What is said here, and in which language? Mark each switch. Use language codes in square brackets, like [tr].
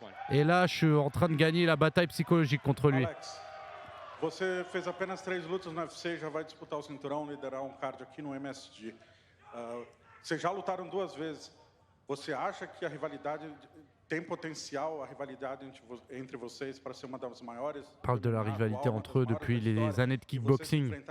[fr] Et là, je suis en train de gagner la bataille psychologique contre lui. [pt] Alex, você fez apenas 3 lutas no UFC e já vai disputar o cinturão, liderar card aqui no MSG. Vocês já lutaram 2 vezes. Você acha que a rivalidade tem potencial, a rivalidade entre vocês para ser uma das maiores? [fr] On parle de la rivalité entre eux depuis les années de kickboxing.